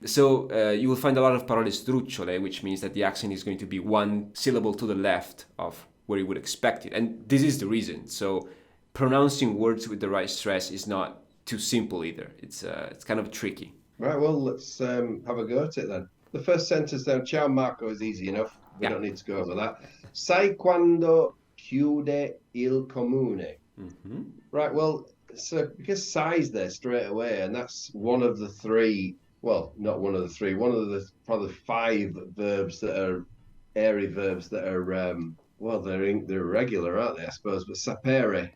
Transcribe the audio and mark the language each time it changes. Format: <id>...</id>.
<en>So you will find a lot of</en> <it>parole strucciole,</it> <en>which means that the accent is going to be one syllable to the left of where you would expect it. And this is the reason. So pronouncing words with the right stress is not too simple either. It's kind of tricky. Right, well, let's have a go at it then. The first sentence then,</en> <it>ciao Marco,</it> <en>is easy enough. We Yeah. don't need to go over that.</en> <it>Sai quando chiude il comune. Mm-hmm.</it> <en>Right, well, so because sai's there straight away, and that's one of the three, well, not one of the three, one of the probably five verbs that are airy verbs that are well, they're irregular, aren't they? I suppose, but sapere</en>